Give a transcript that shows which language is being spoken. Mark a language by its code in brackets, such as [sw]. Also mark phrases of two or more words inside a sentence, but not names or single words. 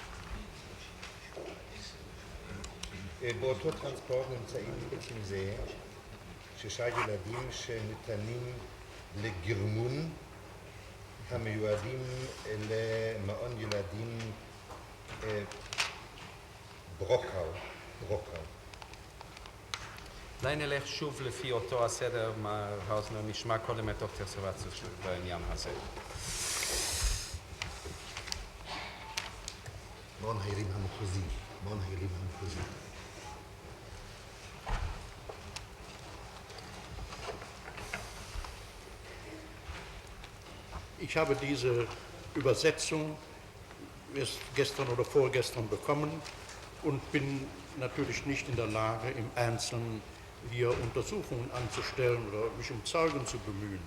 [he] באותו טרנספורט נמצאים עצים זה 6 ילדים שניתנים לגרמון המיועדים למעון ילדים ברוקאו. אולי נלך שוב לפי אותו הסדר, מר האוזנר, נשמע קודם את דוקטור סרבציוס בעניין הזה. מעון הילדים המחוזי. [de] Ich habe diese Übersetzung erst gestern oder vorgestern bekommen und bin natürlich nicht in der Lage, im Einzelnen hier Untersuchungen anzustellen oder mich um Zeugen zu bemühen.